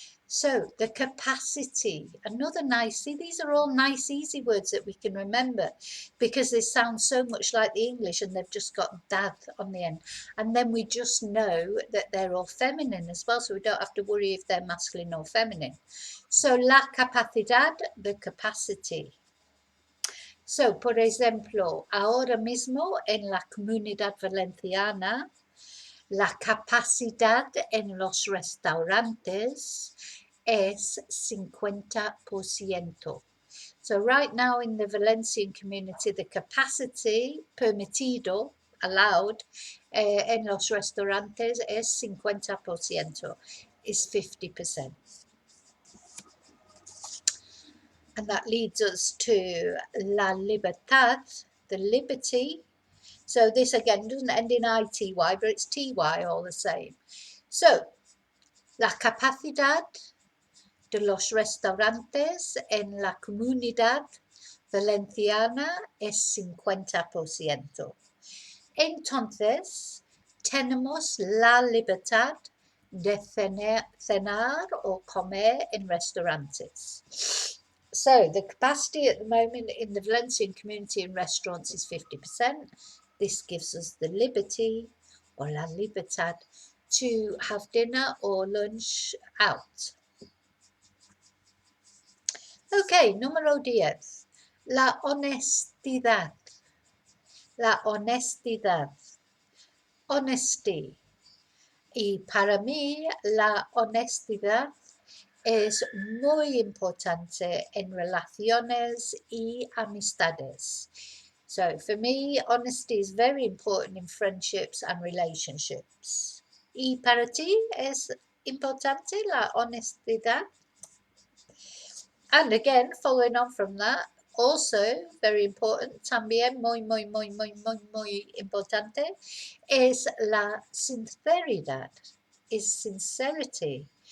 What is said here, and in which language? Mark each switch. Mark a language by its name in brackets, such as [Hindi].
[English] So, the capacity, another nice, see, these are all nice, easy words that we can remember because they sound so much like the English and they've just got dad on the end. And then we just know that they're all feminine as well, so we don't have to worry if they're masculine or feminine. So, la capacidad, the capacity. [Spanish] So, por ejemplo, ahora mismo en la comunidad valenciana, la capacidad en los restaurantes es 50%. [English] So right now in the Valencian community, the capacity [Spanish] permitido, [English] allowed, [Spanish] en los restaurantes es 50%, [English] is 50%. And that leads us to la libertad, the liberty. So this again doesn't end in ITY, but it's TY all the same. [Spanish] So, la capacidad de los restaurantes en la comunidad valenciana es 50%. Entonces, tenemos la libertad de cenar [English] or [Spanish] comer en restaurantes. [English] So the capacity at the moment in the Valencian community in restaurants is 50%. This gives us the liberty or la libertad to have dinner or lunch out. [Spanish] Okay, número 10. La honestidad. La honestidad. Honesty. Y para mí la honestidad es muy importante en relaciones y amistades. [English] So for me, honesty is very important in friendships and relationships. [Spanish] ¿Y para ti es importante la honestidad? [English] And again, following on from that, also very important, [Spanish] también muy importante, es la sinceridad, [English] is sincerity.